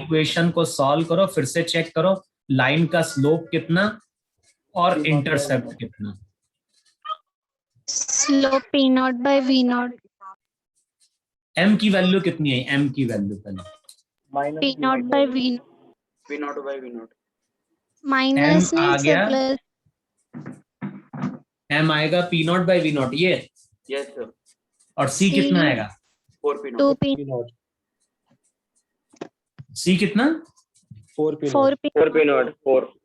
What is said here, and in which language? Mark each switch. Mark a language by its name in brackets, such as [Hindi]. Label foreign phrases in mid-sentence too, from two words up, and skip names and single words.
[Hindi] इक्वेशन को सॉल्व करो, फिर से चेक करो लाइन का स्लोप कितना और इंटरसेप्ट कितना। [English] Slope P naught by V naught. [Hindi] M की वैल्यू कितनी है? M की वैल्यू पहले माइनस [English] P naught by V naught. V naught by V naught. Minus [Hindi] M आ नहीं से गया। plus. M आएगा P0 by V0 ये, [English] Yes sir. [Hindi] और C कितना आएगा? [English] 4 P naught. 2 P P0 [Hindi] C कितना? [English] 4 P0 4 P 4p0 4।